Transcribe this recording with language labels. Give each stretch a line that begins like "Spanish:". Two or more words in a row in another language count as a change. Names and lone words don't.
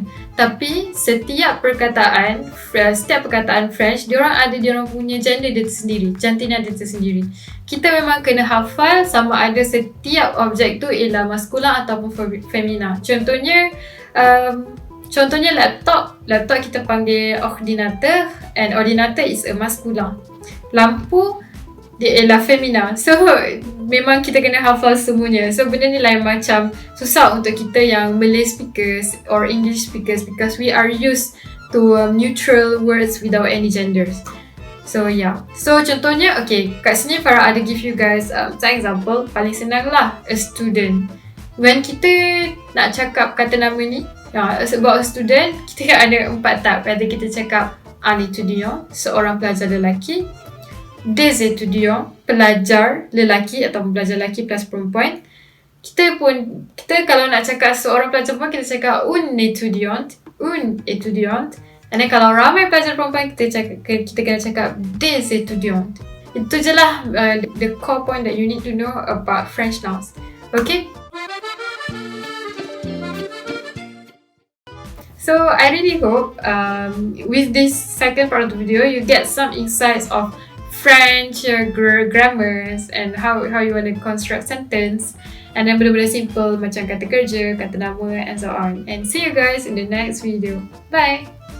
Malay: Tapi setiap perkataan French, diorang ada diorang punya gender dia tersendiri, jantina dia tersendiri. Kita memang kena hafal sama ada setiap objek tu ialah maskulin ataupun femina. Contohnya laptop kita panggil ordinateur,
English: and ordinateur is a masculin.
Malay: Lampu dia ialah femina. So memang kita kena hafal semuanya. So benda ni lain macam susah untuk kita yang
English: Malay speakers or English speakers because we are used to neutral words without any genders. So yeah. So
Malay: contohnya, okay, kat sini Farah ada
English: give you guys some example.
Malay: Paling senang lah,
English: a student. When
Malay: kita nak cakap kata nama ni,
English: about a student,
Malay: kita ada 4 type. Ada kita cakap
French: un étudiant,
Malay: seorang pelajar lelaki.
French: Des étudiants,
Malay: pelajar lelaki atau pelajar lelaki plus perempuan. Kita kalau nak cakap seorang pelajar perempuan, kita cakap
French: une étudiante.
English: And then
Malay: kalau ramai pelajar perempuan, kita kena cakap
French: des étudiantes.
Malay: Itu je lah
English: the core point that you need to know about French nouns. Okay? So I really hope with this second part of the video, you get some insights of French grammars and how you want to construct sentence, and then
Malay: benda-benda simple macam kata kerja, kata nama
English: and so on. And see you guys in the next video. Bye!